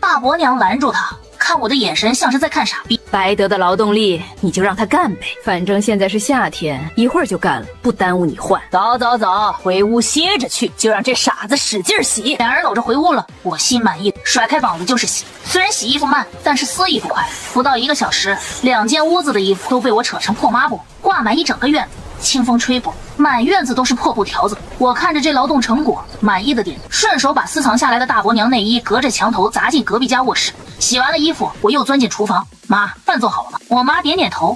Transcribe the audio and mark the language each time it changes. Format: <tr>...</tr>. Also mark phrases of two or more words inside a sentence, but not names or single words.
<zh>大伯娘拦住他，看我的眼神像是在看傻逼。白得的劳动力你就让他干呗，反正现在是夏天，一会儿就干了，不耽误你换。走走走，回屋歇着去，就让这傻子使劲洗。两人搂着回屋了，我心满意，甩開膀子就是洗。雖然洗衣服慢，但是撕衣服快，不到 1個小時，2間屋子的衣服都被我扯成破抹布，掛滿一整個院子。清風吹過，滿院子都是破布條子。我看着這勞動成果，滿意的點，順手把私藏下來的大伯娘內衣隔着牆頭砸進隔壁家臥室。洗完了衣服，我又鑽進廚房。媽，飯做好了嗎？我媽點點頭。</zh>